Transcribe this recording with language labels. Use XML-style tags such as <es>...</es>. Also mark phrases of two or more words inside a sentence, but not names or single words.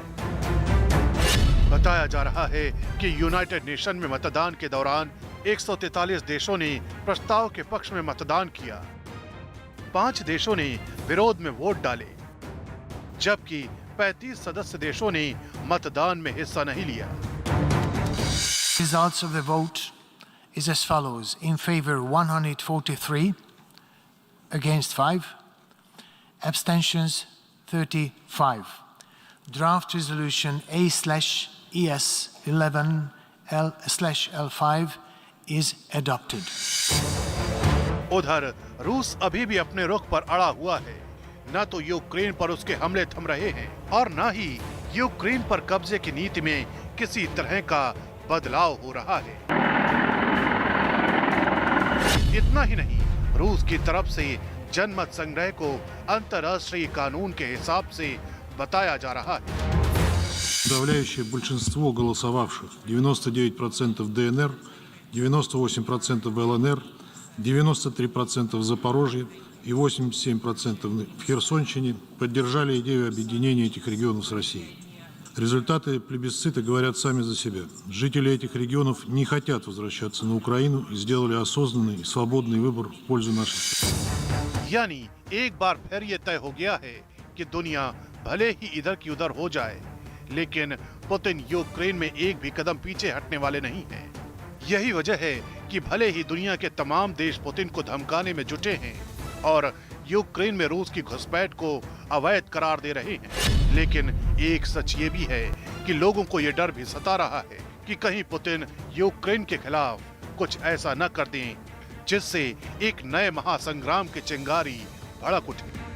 <hi>बताया जा रहा है कि यूनाइटेड नेशन में मतदान के दौरान 143 देशों ने प्रस्ताव के पक्ष में मतदान किया, 5 देशों ने विरोध में वोट डाले, जबकि 35 सदस्य देशों ने मतदान में हिस्सा नहीं लिया।</hi> <en>Results of the vote is as follows: in favor 143, against 5, abstentions 35. Draft resolution A/ES 11/L5 is adopted.</en> <hi>उधर रूस अभी भी अपने रुख पर अड़ा हुआ है, न तो यूक्रेन पर उसके हमले थम रहे हैं और न ही यूक्रेन पर कब्जे की नीति में किसी तरह का बदलाव हो रहा है। इतना ही नहीं, रूस की तरफ से जनमत संग्रह को अंतर्राष्ट्रीय कानून के हिसाब से बताया जा रहा है।</hi> <ru>Подавляющее большинство голосовавших, 99% ДНР, 98% в ЛНР, 93% в Запорожье и 87% в Херсонщине, поддержали идею объединения этих регионов с Россией. Результаты плебисцита говорят сами за себя. Жители этих регионов не хотят возвращаться на Украину и сделали осознанный и свободный выбор в пользу нашей страны.</ru> <hi>यानी एक बार फिर ये तय हो गया है कि दुनिया भले ही इधर की उधर हो जाए, लेकिन पुतिन यूक्रेन में एक भी कदम पीछे हटने वाले नहीं हैं। यही वजह है कि भले ही दुनिया के तमाम देश पुतिन को धमकाने में जुटे हैं और यूक्रेन में रूस की घुसपैठ को अवैध करार दे रहे हैं, लेकिन एक सच ये भी है कि लोगों को ये डर भी सता रहा है कि कहीं पुतिन यूक्रेन के खिलाफ कुछ ऐसा न कर दें जिससे एक नए महासंग्राम की चिंगारी भड़क उठे।</hi>